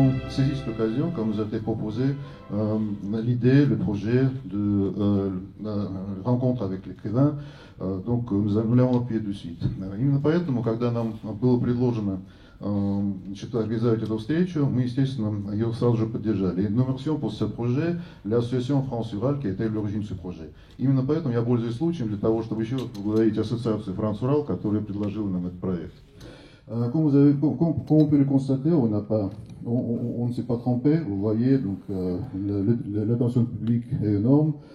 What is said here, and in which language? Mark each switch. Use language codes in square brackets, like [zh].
[fr] saisi cette occasion quand nous a été proposé l'idée, le projet de rencontre avec l'écrivain. Donc nous l'avons appuyé de suite. [ru] Именно поэтому, когда нам было предложено организовать эту встречу, мы, естественно, ее сразу же поддержали. [fr] Et nous remercions pour ce projet l'association France-Урал, qui a été l'origine de ce projet. [ru] Именно поэтому я пользуюсь случаем для того, чтобы еще раз поблагодарить ассоциацию France-Урал, которая предложила нам этот проект. [fr] Comme vous pouvez le constater, on ne s'est pas trompé. Vous voyez, donc l'attention publique est énorme.